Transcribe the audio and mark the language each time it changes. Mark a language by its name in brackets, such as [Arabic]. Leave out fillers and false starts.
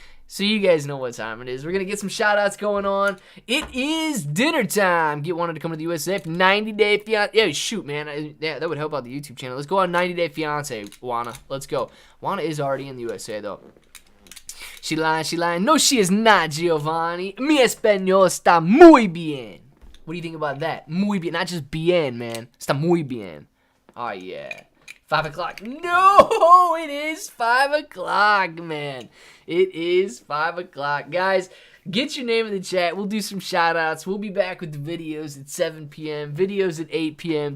[English] So you guys know what time it is. We're going to get some shout-outs going on. It is dinner time. Get wanted to come to the USA. 90-day fiance. Yeah, shoot, man. Yeah, that would help out the YouTube channel. Let's go on 90-day fiance, Juana. Let's go. Juana is already in the USA, though. She lying, she lying. No, she is not, Giovanni. [Spanish] Mi español está muy bien. [English] What do you think about that? [Spanish] Muy bien. [English] Not just bien, man. [Spanish] Está muy bien. [English] Oh, yeah. 5 o'clock. No, it is 5 o'clock, man. It is 5 o'clock. Guys, get your name in the chat. We'll do some shout-outs. We'll be back with the videos at 7 p.m., videos at 8 p.m.